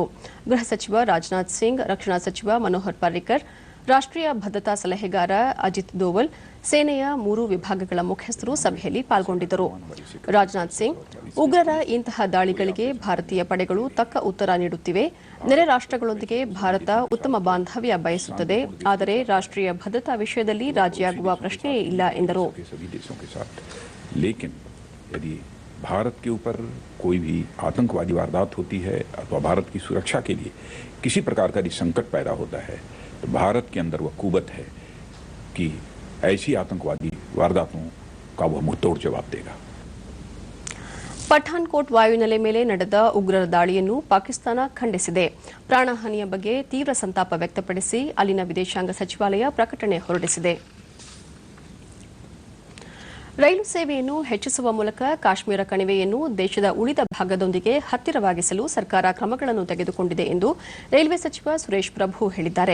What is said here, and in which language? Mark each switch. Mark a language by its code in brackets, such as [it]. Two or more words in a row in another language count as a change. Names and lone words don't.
[kn] ಗೃಹ ಸಚಿವ ರಾಜನಾಥ್ ಸಿಂಗ್, ರಕ್ಷಣಾ ಸಚಿವ ಮನೋಹರ್ ಪರಿಕ್ಕರ್, ರಾಷ್ಟ್ರೀಯ ಭದ್ರತಾ ಸಲಹೆಗಾರ ಅಜಿತ್ ದೋವಲ್, ಸೇನೆಯ 3 ವಿಭಾಗಗಳ ಮುಖ್ಯಸ್ಥರು ಸಭೆಯಲ್ಲಿ ಪಾಲ್ಗೊಂಡಿದ್ದರು. ರಾಜನಾಥ್ ಸಿಂಗ್, ಉಗ್ರರ ಇಂತಹ ದಾಳಿಗಳಿಗೆ ಭಾರತೀಯ ಪಡೆಗಳು ತಕ್ಕ ಉತ್ತರ ನೀಡುತ್ತಿವೆ. ನೆರೆ ರಾಷ್ಟ್ರಗಳೊಂದಿಗೆ ಭಾರತ ಉತ್ತಮ ಬಾಂಧವ್ಯ ಬಯಸುತ್ತದೆ, ಆದರೆ ರಾಷ್ಟ್ರೀಯ ಭದ್ರತಾ ವಿಷಯದಲ್ಲಿ ರಾಜಿಯಾಗುವ ಪ್ರಶ್ನೆಯೇ ಇಲ್ಲ ಎಂದರು. [hi] भारत के ऊपर कोई भी आतंकवादी वारदात होती है अथवा भारत की सुरक्षा के लिए किसी प्रकार का संकट पैदा होता है तो भारत के अंदर वह कुवत है कि ऐसी आतंकवादी वारदातों का वह मुंहतोड़ जवाब देगा. [kn] ಪಠಾನ್ ಕೋಟ್ ವಾಯುನೆಲೆ ಮೇಲೆ ನಡೆದ ಉಗ್ರರ ದಾಳಿಯನ್ನು ಪಾಕಿಸ್ತಾನ ಖಂಡಿಸಿದೆ. ಪ್ರಾಣಹಾನಿಯ ಬಗ್ಗೆ ತೀವ್ರ ಸಂತಾಪ ವ್ಯಕ್ತಪಡಿಸಿ ಅಲ್ಲಿನ ವಿದೇಶಾಂಗ ಸಚಿವಾಲಯ ಪ್ರಕಟಣೆ ಹೊರಡಿಸಿದೆ. ರೈಲು ಸೇವೆಯನ್ನು ಹೆಚ್ಚಿಸುವ ಮೂಲಕ ಕಾಶ್ಮೀರ ಕಣಿವೆಯನ್ನು ದೇಶದ ಉಳಿದ ಭಾಗದೊಂದಿಗೆ ಹತ್ತಿರವಾಗಿಸಲು ಸರ್ಕಾರ ಕ್ರಮಗಳನ್ನು ತೆಗೆದುಕೊಂಡಿದೆ ಎಂದು ರೈಲ್ವೆ ಸಚಿವ ಸುರೇಶ್ ಪ್ರಭು ಹೇಳಿದ್ದಾರೆ.